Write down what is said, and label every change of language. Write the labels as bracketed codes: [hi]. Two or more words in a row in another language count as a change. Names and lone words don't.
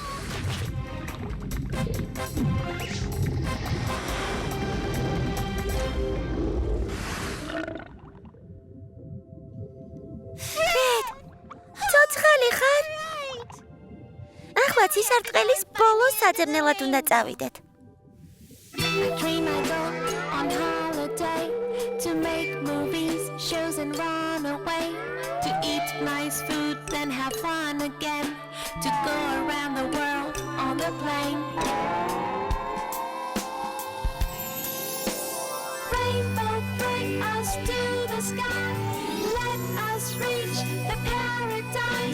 [ka] ფრედ, ცოცხალი ხარ? ახლა ცისარტყელის ბოლო საძებნელად უნდა წავიდეთ. [en] I dream I go on holiday to make movies, shows and run away, to eat nice food, then have fun again, to go around the world on the plane. Rainbow, bring us to the sky, let us reach the paradise.